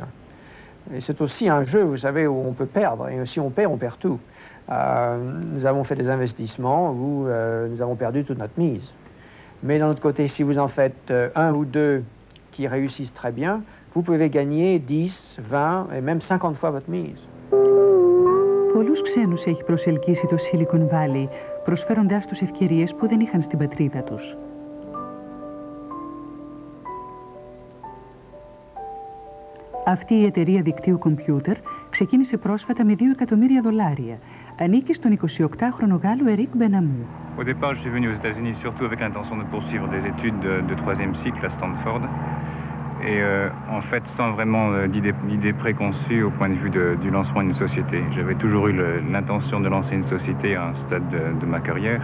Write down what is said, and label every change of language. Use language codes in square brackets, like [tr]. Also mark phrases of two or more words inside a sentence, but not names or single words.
[fr] Et c'est aussi un jeu, vous savez, où on peut perdre, et si on perd tout. Nous avons fait des investissements où nous avons perdu toute notre mise. Mais d'un autre côté, si vous en faites un ou deux qui réussissent très bien, vous pouvez gagner 10, 20 et même 50 fois votre mise. [el] Πολλούς ξένους έχει προσελκύσει το Silicon Valley, προσφέροντάς τους ευκαιρίες που δεν είχαν στην πατρίδα τους. Αυτή η εταιρεία δικτύου κομπιούτερ ξεκίνησε πρόσφατα με $2 εκατομμύρια. Ανήκει στον 28χρονο Γάλλο Eric Benamou. [fr] Au départ, je suis venu aux États-Unis surtout avec l'intention de poursuivre des études de 3e cycle à Stanford. Et en fait, sans vraiment d'idée préconçue au point de vue du lancement d'une société. J'avais toujours eu l'intention de lancer une société à un stade de ma carrière.